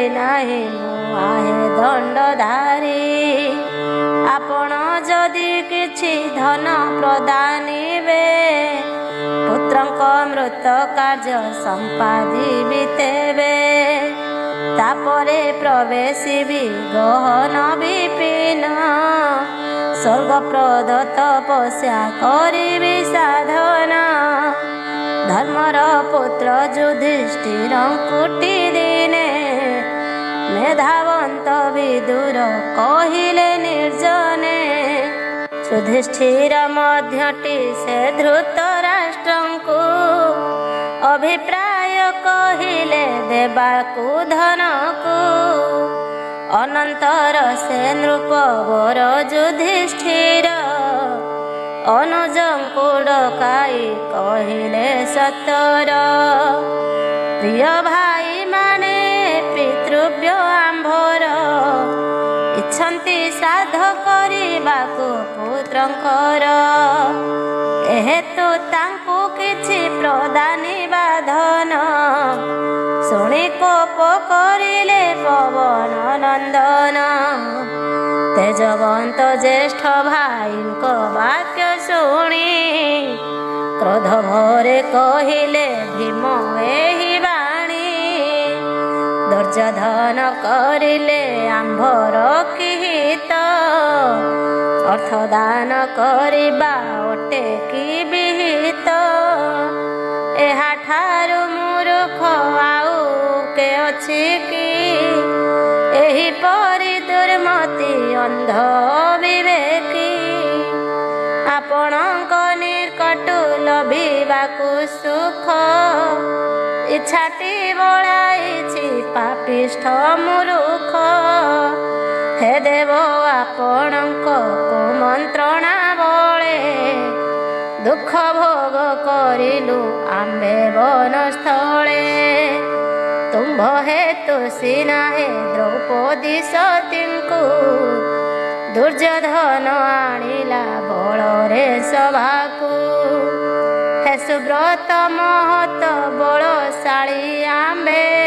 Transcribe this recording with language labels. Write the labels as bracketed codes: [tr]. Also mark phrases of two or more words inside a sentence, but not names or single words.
[or] ନାହି ଆହେ ଦଣ୍ଡଧାରୀ ଆପଣ ଯଦି କିଛି ଧନ ପ୍ରଦାନିବେ ପୁତ୍ରଙ୍କ ମୃତ କାର୍ଯ୍ୟ ସମ୍ପାଦିବି ତେବେ ତାପରେ ପ୍ରବେଶିବି ଗହନ ବିପିନ ସ୍ୱର୍ଗ ପ୍ରଦତ୍ତ ତପସ୍ୟା କରିବି ସାଧନା ଧର୍ମର ପୁତ୍ର ଯୁଧିଷ୍ଠିର କୁଟୀ ଦିନେ ମେଧାବନ୍ତ ବିଦୁର କହିଲେ ନିର୍ଜନେ ଯୁଧିଷ୍ଠିର ମଧ୍ୟଟି ସେ ଧୃତରାଷ୍ଟ୍ରଙ୍କୁ ଅଭିପ୍ରାୟ କହିଲେ ଦେବାକୁ ଧନକୁ ଅନନ୍ତର ସେ ନୃପବର ଯୁଧିଷ୍ଠିର ଅନୁଜଙ୍କୁ ଡକାଇ କହିଲେ ସତର ପ୍ରିୟ ଭାଇ ମାନେ ପିତୃବ୍ୟ ଆମ୍ଭର ଇଚ୍ଛନ୍ତି ସାଧ କରିବାକୁ ପୁତ୍ରଙ୍କର ଏହେତୁ ତାଙ୍କୁ କିଛି ପ୍ରଦାନିବା ଧନ ଶୁଣି କୋପ କରିଲେ ପବନ ନନ୍ଦନ ତେଜବନ୍ତ ଜ୍ୟେଷ୍ଠ ଭାଇଙ୍କୋ ବାକ୍ୟ ଶୁଣି କ୍ରୋଧ ଭରେ କହିଲେ ଭୀମ ଏହି ବାଣୀ ଦୁର୍ଯ୍ୟୋଧନ କରିଲେ ଆମ୍ଭର କିହିତ ଅର୍ଥଦାନ କରିବା ଓଟେ କି ବିହିତ ଏହା ଠାରୁ ମୂର୍ଖ ଆଉ କେ ଅଛି କି ଏହି ପରି ଦୁର୍ମତି ଅନ୍ଧ ବିବେକୀ ଆପଣକ ନିକଟୁ ଲଭିବାକୁ ସୁଖ ଇଚ୍ଛାଟି ବଳାଇଛି ପାପିଷ୍ଠ ମୂର୍ଖ ହେ ଦେବ ଆପଣକ କୁମନ୍ତ୍ରଣା ବଳେ ଦୁଖ ଭୋଗ କରିଲୁ ଆମ୍ଭେ ବନସ୍ଥଳେ ତୁମ୍ଭ ହେତୁ ସିନା ହେ ଦ୍ରୌପଦୀ ସତୀଙ୍କୁ ଦୁର୍ଯ୍ୟୋଧନ ଆଣିଲା ବଳରେ ସଭାକୁ ହେ ସୁବ୍ରତ ମହତ ବଳଶାଳୀ ଆମ୍ଭେ